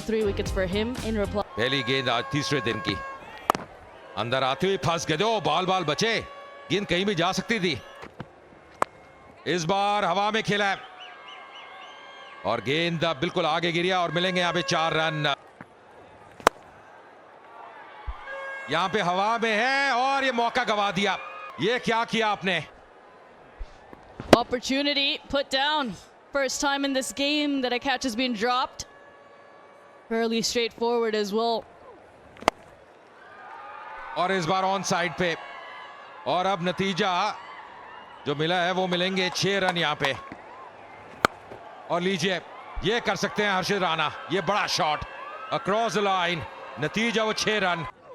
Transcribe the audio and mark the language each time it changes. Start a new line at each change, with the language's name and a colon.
English: 3 wickets for him. In reply,
Hindi: पहली गेंद आज तीसरे दिन की, अंदर आते हुए फंस गए, ओ बाल बचे, गेंद कहीं भी जा सकती थी। इस बार हवा में खेला है और गेंद बिल्कुल आगे गिरी और मिलेंगे यहां पे 4 रन। यहां पे हवा में है और ये मौका गवा दिया। ये क्या किया आपने?
English: opportunity put down. First time in this game that a catch has been dropped. Fairly straightforward as well.
Hindi: और इस बार ऑन साइड पे, और अब नतीजा जो मिला है वो मिलेंगे 6 रन यहां पे। और लीजिए, ये कर सकते हैं हर्षित राणा, ये बड़ा शॉट
English: across the line,
Hindi: नतीजा वो 6 रन।